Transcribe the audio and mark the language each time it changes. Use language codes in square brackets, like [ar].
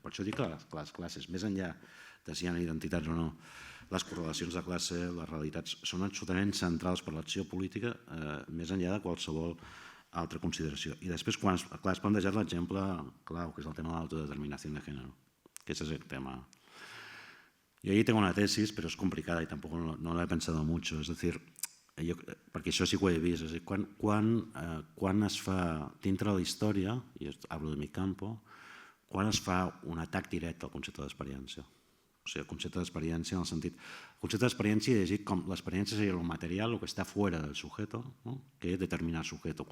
[ca] Per això dic que les classes, més enllà de si hi ha identitats o no, les correlacions de classe, les realitats, són absolutament centrals per l'acció política, més enllà de qualsevol altra consideració. I després, quan has plantejat l'exemple clau, que és el tema de l'autodeterminació de gènere, que és el tema. [es] Yo ahí tengo una tesis, pero es complicada y tampoco no la he pensado mucho. Es decir, [ca] perquè això sí que ho he vist, és a dir, quan es fa, dintre de la història, i [es] hablo de mi campo, [ca] quan es fa un atac directe al concepte d'experiència. O sigui, el concepte d'experiència en el sentit... El concepte d'experiència he llegit com l'experiència seria el material, el que està [es] fuera del sujeto, que determina el sujeto.